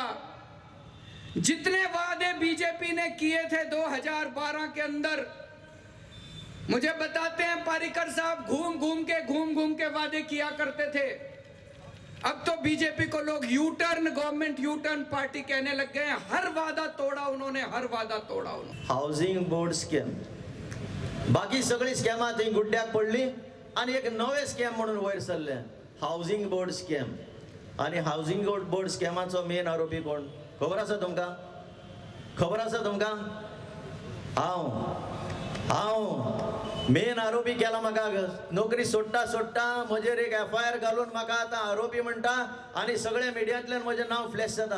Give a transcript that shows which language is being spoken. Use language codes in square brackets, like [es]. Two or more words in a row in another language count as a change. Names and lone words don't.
[hi] जितने वादे बीजेपी ने किए थे 2012 के अंदर, मुझे बताते हैं पारीकर साहब घूम घूम के वादे किया करते थे। अब तो बीजेपी को लोग [en] U turn, government U turn party [hi] कहने लग गए हैं। हर वादा तोड़ा उन्होंने, हर वादा तोड़ा उन्होंने। [en] housing board scam, [kok] बाकी सगळी स्कॅमां थंय गुड्ड्याक पडली आणि एक नवे स्कॅम म्हणून वयर सरले, [en] housing board scam. [kok] आणि [en] housing board [kok] स्कॅमाचो मेन आरोपी कोण खबर आसा तुमकां? खबर आसा तुमकां? हांव मेन आरोपी केला म्हाका नोकरी सोडटा म्हजेर एक FIR घालून म्हाका आतां आरोपी म्हणटा आणि सगळे मिडियांतल्यान म्हजें नांव फ्लॅश जाता।